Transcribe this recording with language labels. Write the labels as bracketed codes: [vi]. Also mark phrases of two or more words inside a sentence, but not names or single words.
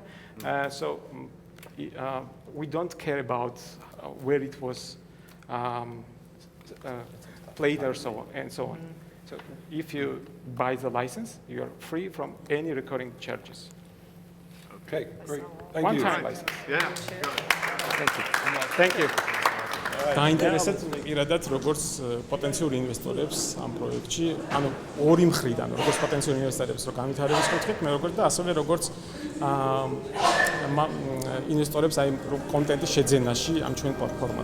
[en] So we don't care about where it was played or so on. So if you buy the license, you are free from any recurring charges. Okay, great. Thank you. One-time license. Yeah. Thank you. [ka] დაინტერესებთ პირადად როგორც პოტენციურ ინვესტორებს ამ პროექტში, ანუ ორი მხრიდან, როგორც პოტენციურ ინვესტორებს რო განვითარების კუთხით, მე როგორც და ასევე როგორც ინვესტორებს აი კონტენტის შეძენაში ამ ჩვენ პლატფორმაზე.